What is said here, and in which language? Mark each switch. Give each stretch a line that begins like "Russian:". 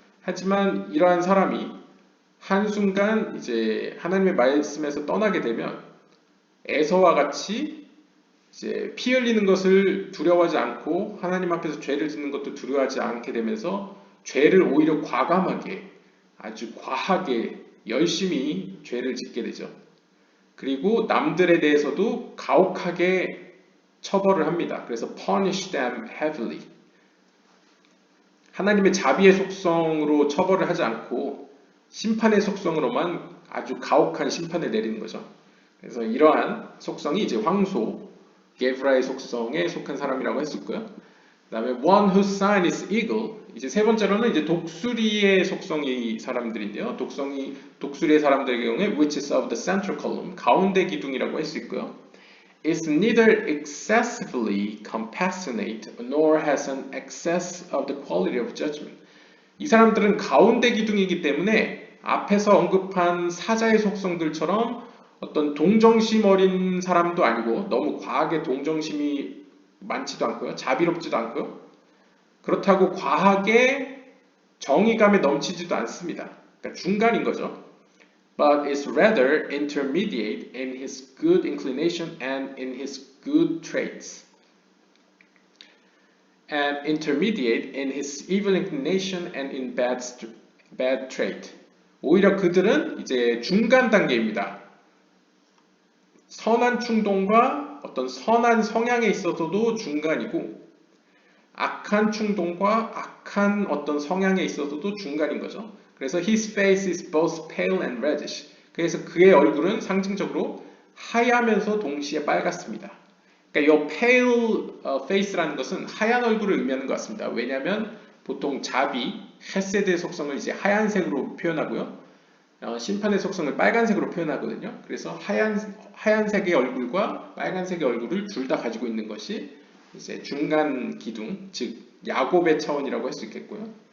Korean: 하지만 이러한 사람이 한순간 이제 하나님의 말씀에서 떠나게 되면 에서와 같이 이제 피 흘리는 것을 두려워하지 않고 하나님 앞에서 죄를 짓는 것도 두려워하지 않게 되면서 죄를 오히려 과감하게 아주 과하게 열심히 죄를 짓게 되죠. 그리고 남들에 대해서도 가혹하게 처벌을 합니다. 그래서
English: punish them heavily.
Korean: 하나님의 자비의 속성으로 처벌을 하지 않고 심판의 속성으로만 아주 가혹한 심판을 내리는 거죠. 그래서 이러한 속성이 이제 황소, 게브라의 속성에 속한 사람이라고 했었고요. 그 다음에
English: one whose sign is eagle.
Korean: 이제 세 번째로는 이제 독수리의 속성이 사람들인데요. 독수리의 사람들의 경우에
English: which is of the central column,
Korean: 가운데 기둥이라고 할 수 있고요.
English: is neither excessively compassionate nor has an excess of the quality of judgment.
Korean: 이 사람들은 가운데 기둥이기 때문에 앞에서 언급한 사자의 속성들처럼 어떤 동정심 어린 사람도 아니고 너무 과하게 동정심이 많지도 않고요. 자비롭지도 않고요. 그렇다고 과하게 정의감에 넘치지도 않습니다. 그러니까 중간인 거죠.
English: But is rather intermediate in his good inclination and in his good traits. And intermediate in his evil inclination and in bad trait.
Korean: 오히려 그들은 이제 중간 단계입니다. 선한 충동과 어떤 선한 성향에 있어서도 중간이고, 악한 충동과 악한 어떤 성향에 있어서도 중간인 거죠. 그래서
English: his face is both pale and reddish.
Korean: 그래서 그의 얼굴은 상징적으로 하얗면서 동시에 빨갛습니다. 그러니까 이 pale face라는 것은 하얀 얼굴을 의미하는 것 같습니다. 왜냐하면 보통 자비, 헤세드의 속성을 이제 하얀색으로 표현하고요. 심판의 속성을 빨간색으로 표현하거든요. 그래서 하얀색의 얼굴과 빨간색의 얼굴을 둘 다 가지고 있는 것이 이제 중간 기둥, 즉 야곱의 차원이라고 할 수 있겠고요.